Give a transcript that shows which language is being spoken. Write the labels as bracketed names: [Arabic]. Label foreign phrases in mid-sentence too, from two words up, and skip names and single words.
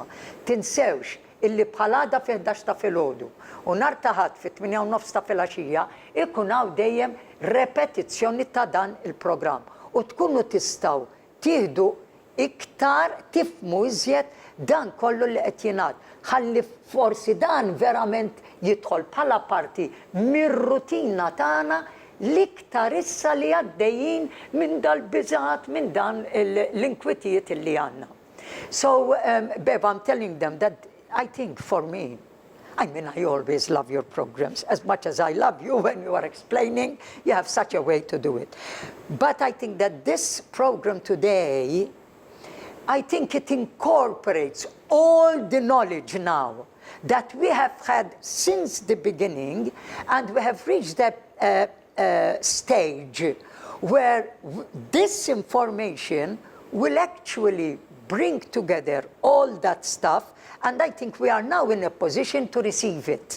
[Maltese] Tinsewx illi bħalada fi 11 ta' filgħodu u nhar ta' ħadd fit-8:09 ta' filgħaxija ikun hawn dejjem repetizzjoni ta' dan il-programm u tkunu tistgħu tieħdu iktar tifhmu iżjed dan kollu li qed jingħad. Ħalli forsi dan verament jidħol bħala parti mir-rutina tagħna l-iktar issa li għaddejjin minn dal-biżgħat minn dan l-inkwitijiet li għandna. [English] So, Bev, I'm telling them that I think for me, I mean, I always love your programs. As much as I love you when you are explaining, you have such a way to do it. But I think that this program today, I think it incorporates all the knowledge now that we have had since the beginning, and we have reached that stage where this information will actually bring together all that stuff, and I think we are now in a position to receive it.